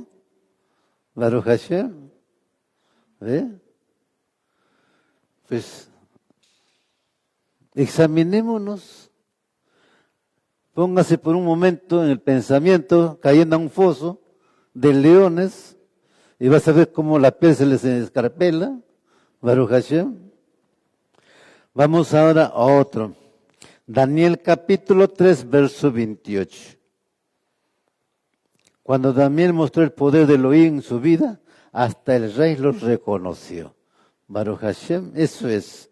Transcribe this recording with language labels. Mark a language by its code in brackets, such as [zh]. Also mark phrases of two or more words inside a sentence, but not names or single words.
[he] ברוך השם. [es] ¿Ve? Pues, examinémonos. Póngase por un momento en el pensamiento, cayendo a un foso de leones, y vas a ver cómo la piel se les escarpela. [he] ברוך השם. [es] Vamos ahora a otro. Daniel capítulo 3, verso 28. Cuando Daniel mostró el poder de Elohim en su vida, hasta el rey los reconoció. [he] ברוך השם, [es] eso es.